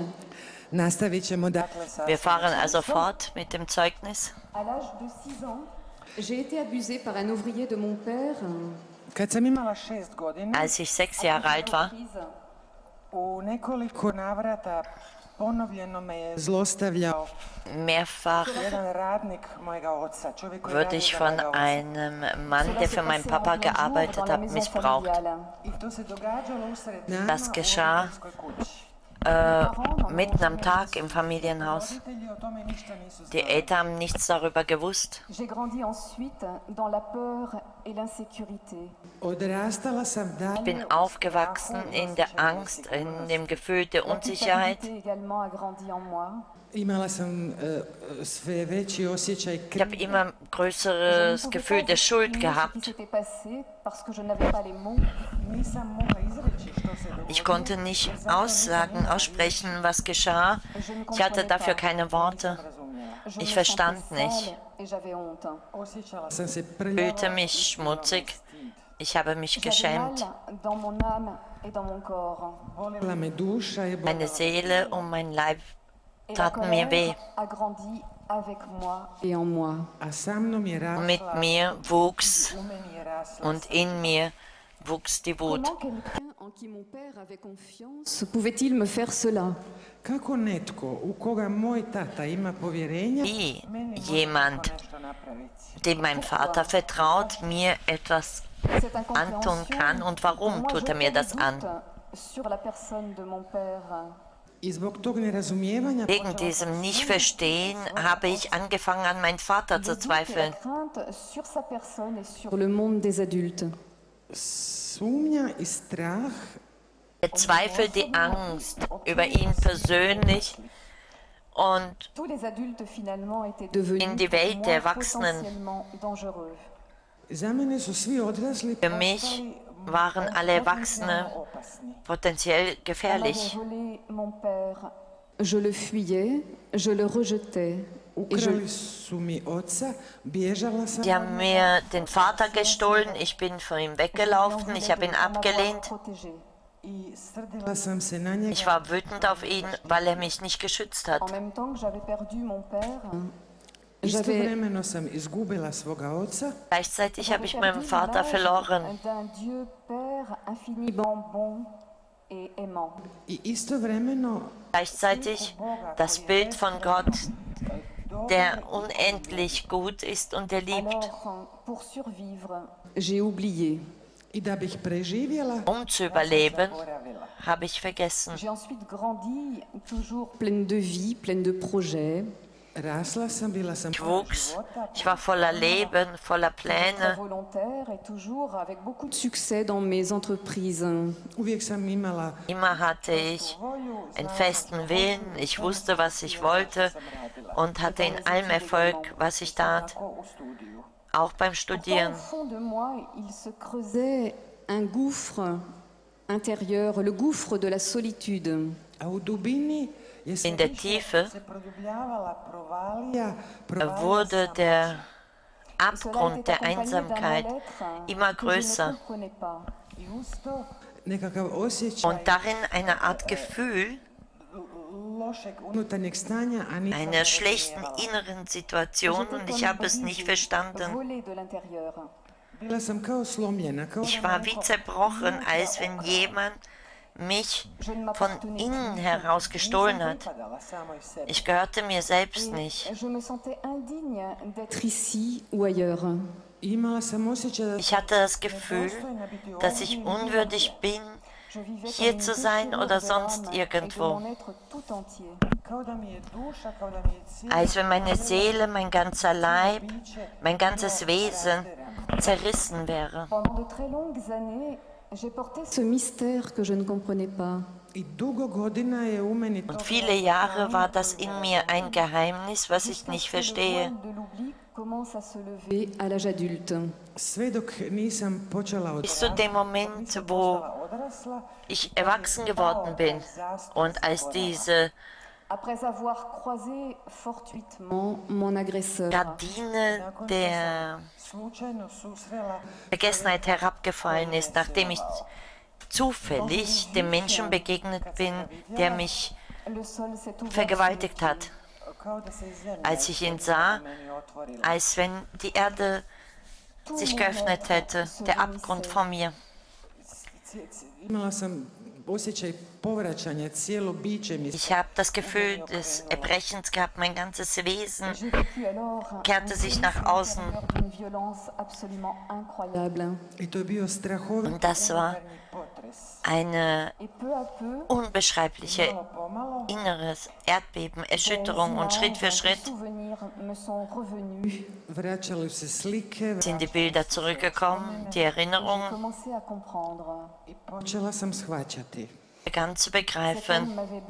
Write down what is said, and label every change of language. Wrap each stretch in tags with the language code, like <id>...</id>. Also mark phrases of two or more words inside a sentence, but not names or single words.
<hr>Nastavit ćemo dakle sa</hr> <de>Wir fahren also</de> <hr>svjedočanstvom.</hr> <de>fort mit dem Zeugnis.</de> <fr>À l'âge de 6 ans, j'ai été abusée par un ouvrier de mon père.</fr> <hr>Kad sam imala 6 godina,</hr> <de>Als ich 6 Jahre alt war,</de> <hr>u nekoliko navrata Ponovljeno me je zlostavljao</hr> <de>Mehrfach</de> <hr>jedan radnik mojega oca, čovjek koji</hr> <de>wurde</de> <hr>radi</hr> <de>ich</de> <hr>za</hr> <de>von</de> <hr>mojega oca.</hr> <de>einem Mann, der für meinen Papa gearbeitet hat, missbraucht.</de> <hr>I to se događalo usred</hr> <de>Das</de> <hr>dana u</hr> <de>geschah</de> <hr>obiteljskoj kući.</hr> <de>mitten am Tag im Familienhaus.</de> <hr>Roditelji o tome ništa nisu</hr> <de>Die</de> <hr>znali.</hr> <de>Eltern haben nichts darüber gewusst.</de> <fr>J'ai grandi ensuite dans la peur et l'insécurité.</fr> <hr>Odrastala sam</hr> <de>Ich</de> <hr>dalje</hr> <de>bin aufgewachsen in der Angst, in dem Gefühl der</de> <fr>La</fr> <de>Unsicherheit.</de> <fr>culpabilité également a grandi en moi.</fr> <hr>imala sam sve veći osjećaj</hr> <de>Ich habe immer größeres Gefühl der Schuld</de> <fr>Ce qui</fr> <de>gehabt.</de> <fr>s'était passé parce que je n'avais pas les mots.</fr> <hr>nisam mogla izreći što se dogodilo.</hr> <de>Ich konnte nicht aussagen, aussprechen, was geschah. Ich hatte dafür keine Worte.</de> <fr>Je</fr> <de>Ich</de> <fr>me</fr> <de>verstand</de> <fr>sentais</fr> <de>nicht.</de> <fr>sale et j'avais honte.</fr> <hr>Osjećala sam se</hr> <de>Fühlte mich schmutzig. Ich habe mich</de> <fr>J'avais</fr> <de>geschämt.</de> <fr>mal dans mon âme et dans mon corps.</fr> <hr>Bolila me duša i</hr> <de>Meine Seele und mein Leib</de> <fr>Et la</fr> <de>taten mir weh.</de> <fr>colère a grandi avec moi et en moi.</fr> <hr>a sa mnom je rasla,</hr> <de>Mit mir wuchs</de> <hr>u meni je rasla.</hr> <de>und in mir wuchs die Wut.</de> <fr>Comment quelqu'un en qui mon père avait confiance pouvait-il me faire cela?</fr> <hr>Kako netko u koga moj tata ima povjerenja,</hr> <de>Wie</de> <hr>meni može</hr> <de>jemand,</de> <hr>tako nešto napraviti.</hr> <de>dem mein Vater vertraut, mir etwas</de> <fr>Cette</fr> <hr>antun kann und warum tut er mir das an?</hr> <fr>sur la personne de mon père.</fr> <hr>I zbog tog nerazumijevanja</hr> <de>Wegen diesem Nicht-Verstehen habe ich angefangen, an meinen Vater zu</de> <fr>Le doute et la</fr> <de>zweifeln.</de> <fr>crainte sur sa personne et sur le monde des adultes.</fr> <hr>sumnja i strah</hr> <de>Der Zweifel, die Angst über ihn persönlich und</de> <fr>Tous les adultes finalement étaient devenus</fr> <de>in die Welt</de> <fr>pour</fr> <de>der</de> <fr>moi,</fr> <de>Erwachsenen.</de> <fr>potentiellement dangereux.</fr> <hr>za mene su svi odrasli</hr> <de>Für mich waren alle Erwachsene</de> <hr>opasni.</hr> <de>potenziell</de> <fr>On m'avait</fr> <de>gefährlich.</de> <fr>volé mon père. Je le fuyais, je le rejetais. Et</fr> <hr>Ukrali su mi oca, bježala sam</hr> <de>Die haben mir den Vater gestohlen, ich bin von ihm weggelaufen, ich habe ihn abgelehnt.</de> <fr>protégé.</fr> <hr>i srdila sam se na njega.</hr> <de>Ich war wütend auf ihn, weil er mich nicht geschützt hat.</de> <fr>En même temps que j'avais perdu mon père, j'avais</fr> <hr>Istovremeno sam izgubila svoga oca</hr> <de>Gleichzeitig habe ich</de> <fr>perdu</fr> <de>meinen Vater</de> <fr>l'image</fr> <de>verloren.</de> <fr>d'un Dieu Père infiniment bon et aimant.</fr> <hr>i istovremeno</hr> <de>Gleichzeitig das Bild von Gott, der unendlich gut ist und der liebt.</de> <fr>Alors, pour survivre, j'ai oublié.</fr> <hr>i da bih preživjela</hr> <de>Um zu überleben,</de> <hr>boravila.</hr> <de>habe ich vergessen.</de> <fr>J'ai ensuite grandi, toujours pleine de vie, pleine de projets,</fr> <hr>Rasla sam, bila sam</hr> <de>Ich wuchs, ich war voller Leben, voller</de> <fr>très</fr> <de>Pläne.</de> <fr>volontaire et toujours avec beaucoup de succès dans mes entreprises.</fr> <hr>uvijek sam imala</hr> <de>Immer hatte ich einen festen Willen, ich wusste, was ich wollte und hatte in allem Erfolg, was ich tat,</de> <hr>ko u studiju.</hr> <de>auch beim</de> <fr>Au</fr> <de>Studieren.</de> <fr>fond de moi, il se creusait un gouffre intérieur, le gouffre de la solitude.</fr> <hr>A u dubini je se</hr> <de>In der</de> <hr>više</hr> <de>Tiefe</de> <hr>se produbljavala provalija,</hr> <de>wurde</de> <hr>sam</hr> <de>der</de> <fr>Et cela</fr> <de>Abgrund</de> <fr>était</fr> <de>der</de> <fr>accompagné d'un</fr> <de>Einsamkeit</de> <fr>mal-être</fr> <de>immer</de> <fr>que je ne</fr> <de>größer</de> <fr>comprenais pas.</fr> <hr>i uz to nekakav osjećaj</hr> <de>und darin eine Art Gefühl</de> <hr>lošeg unutarnjeg stanja, a nisam</hr> <de>einer schlechten</de> <hr>razumijevala.</hr> <de>inneren Situation und ich habe es nicht verstanden.</de> <fr>Volé de l'intérieur.</fr> <hr>Bila sam kao slomljena, kao</hr> <de>Ich</de> <hr>da</hr> <de>war</de> <hr>me</hr> <de>wie</de> <hr>neko</hr> <de>zerbrochen,</de> <hr>unutra</hr> <de>als wenn</de> <hr>okrao.</hr> <de>jemand mich</de> <fr>Je ne</fr> <de>von</de> <fr>m'appartenais</fr> <de>innen</de> <fr>plus.</fr> <de>heraus gestohlen</de> <hr>Nisam</hr> <de>hat.</de> <hr>pripadala samoj sebi.</hr> <de>Ich gehörte mir selbst nicht.</de> <fr>Je me sentais indigne d'être ici ou ailleurs.</fr> <hr>Imala sam osjećaj da</hr> <de>Ich hatte das Gefühl, dass ich unwürdig bin,</de> <fr>Je vivais</fr> <de>hier</de> <fr>comme</fr> <de>zu</de> <fr>une</fr> <de>sein</de> <fr>déchirure</fr> <de>oder</de> <fr>de</fr> <de>sonst</de> <fr>l'âme et de</fr> <de>irgendwo.</de> <fr>mon être tout entier.</fr> <hr>kao da mi je duša, kao da mi je cijelo</hr> <de>Als wenn meine Seele, mein ganzer Leib,</de> <hr>biće</hr> <de>mein ganzes Wesen zerrissen wäre.</de> <fr>Pendant de très longues années, j'ai porté ce mystère que je ne comprenais pas.</fr> <hr>i dugo godina je u meni to</hr> <de>Und viele Jahre war das in mir ein Geheimnis, was ich nicht</de> <fr>Parce que le</fr> <de>verstehe.</de> <fr>voile de l'oubli commence à se lever à l'âge adulte.</fr> <hr>sve dok nisam počela</hr> <de>Bis zu dem Moment, wo</de> <hr>odrasla,</hr> <de>ich erwachsen geworden bin und als diese</de> <fr>Après avoir croisé fortuitement mon agresseur,</fr> <de>Gardine der</de> <hr>slučajno susrela</hr> <de>Vergessenheit herabgefallen ist, nachdem ich zufällig dem Menschen begegnet bin, der mich</de> <fr>le sol s'est ouvert.</fr> <de>vergewaltigt hat,</de> <hr>kao da se iz zemlje</hr> <de>als ich ihn sah,</de> <hr>meni otvorila.</hr> <de>als wenn die Erde sich geöffnet hätte, der Abgrund vor mir.</de> <hr>Imala sam</hr> <de>Ich habe das Gefühl des Erbrechens gehabt, mein ganzes Wesen kehrte sich nach außen. Und das war eine unbeschreibliche inneres Erdbeben, Erschütterung, und Schritt für Schritt sind die Bilder zurückgekommen, die Erinnerungen, begann zu begreifen.</de>